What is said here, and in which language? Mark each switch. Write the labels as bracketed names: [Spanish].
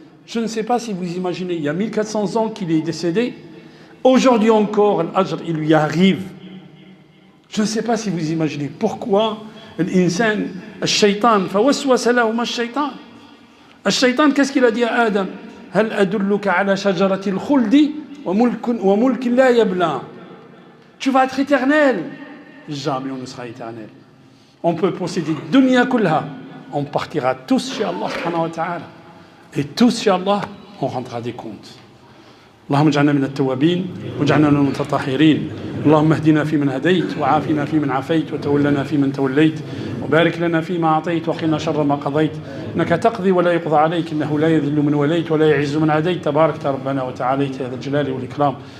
[French] Je ne sais pas si vous imaginez, il y a 1400 ans qu'il est décédé. Aujourd'hui encore, l'ajr, il lui arrive. Je ne sais pas si vous imaginez pourquoi l'insan, [Arabic] الشيطان فوسوس لهما الشيطان [French] الشيطان qu'est-ce qu'il a dit à Adam? [Arabic] هل أدلك على شجرة الخلد وملك لا يبلى. [French] Tu vas être éternel. Jamais on ne sera éternel. On peut posséder [Arabic] dunya kullaha. [French] On partira tous chez Allah subhanahu wa ta'ala. Et tous chez Allah, on rendra des comptes. [Arabic] اللهم اجعلنا من التوابين واجعلنا من المتطهرين. اللهم اهدنا فيمن هديت وعافنا فيمن عافيت وتولنا فيمن توليت وبارك لنا فيما أعطيت وقنا شر ما قضيت إنك تقضي ولا يقضى عليك إنه لا يذل من وليت ولا يعز من عاديت تبارك ربنا وتعاليت يا ذا الجلال والإكرام.